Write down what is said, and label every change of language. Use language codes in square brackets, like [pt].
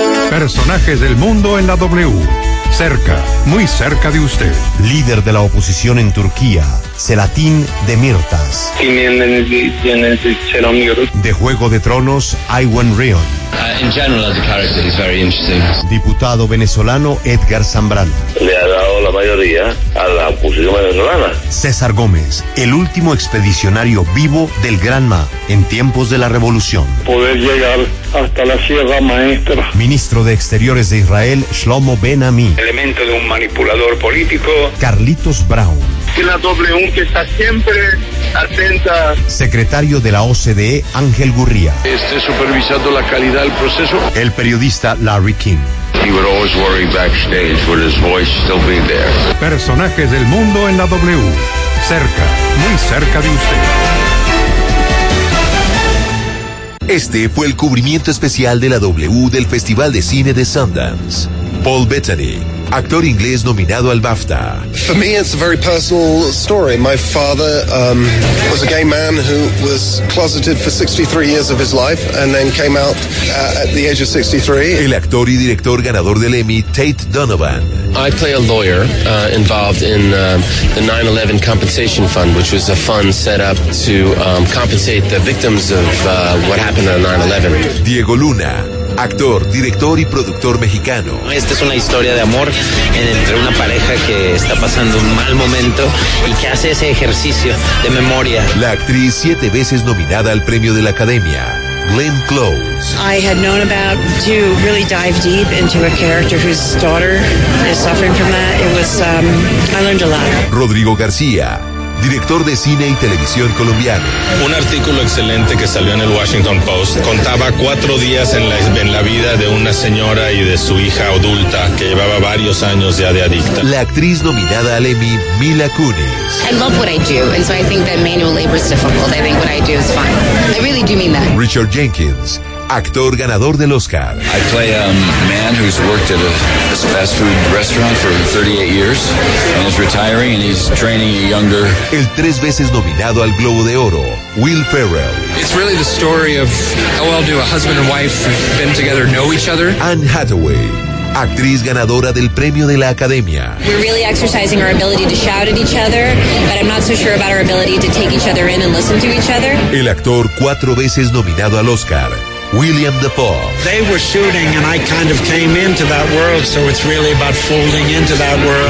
[es] Personajes del mundo en la W. Cerca, muy cerca de usted. Líder de la oposición en Turquía, Selahattin Demirtas. De Juego de Tronos, Aywen Rion. [en] In general, as a character, he's very interesting. [es] Diputado venezolano, Edgar Zambrano. Le ha dado la mayoría a la oposición venezolana. César Gómez, el último expedicionario vivo del Granma en tiempos de la revolución. Poder llegar hasta la Sierra Maestra. Ministro de Exteriores de Israel, Shlomo Ben-Ami. Elemento de un manipulador político. Carlitos Brown. Y la W que está siempre atenta. Secretario de la OCDE, Ángel Gurría. Esté supervisando la calidad del proceso. El periodista Larry King. [en] He would always worry backstage, would his voice still be there? [es] Personajes del mundo en la W. Cerca, muy cerca de usted. Este fue el cubrimiento especial de la W del Festival de Cine de Sundance. Paul Bettany, actor inglés nominado al BAFTA. [en] For me, it's a very personal story. My father was a gay man who was closeted for 63 years of his life and then came out at the age of 63. [es] El actor y director ganador del Emmy, Tate Donovan. [en] I play a lawyer involved in the 9/11 compensation fund, which was a fund set up to compensate the victims of what happened on 9/11. [es] Diego Luna. Actor, director y productor mexicano. Esta es una historia de amor entre una pareja que está pasando un mal momento y que hace ese ejercicio de memoria. La actriz 7 veces nominada al premio de la Academia, Glenn Close. [en] I had known about to really dive deep into a character whose daughter is suffering from that. It was I learned a lot. [es] Rodrigo García, director de cine y televisión colombiano. Un artículo excelente que salió en el Washington Post contaba 4 días en la vida de una señora y de su hija adulta que llevaba varios años ya de adicta. La actriz nominada al Emmy, Mila Kunis. [en] I love what I do, and so I think that manual labor is difficult. I think what I do is fine. I really do mean that. [es] Richard Jenkins, actor ganador del Oscar. [en] I play a man who's worked at a fast food restaurant for 38 years and is retiring and he's training a younger. [es] El 3 veces nominado al Globo de Oro, Will Ferrell. [en] It's really the story of how well do a husband and wife who've been together know each other. [es] Anne Hathaway, actriz ganadora del premio de la Academia. [en] We're really exercising our ability to shout at each other, but I'm not so sure about our ability to take each other in and listen to each other. [es] El actor 4 veces nominado al Oscar, William Dafoe. [en] They were shooting and I kind of came into that world, so it's really about folding into that world.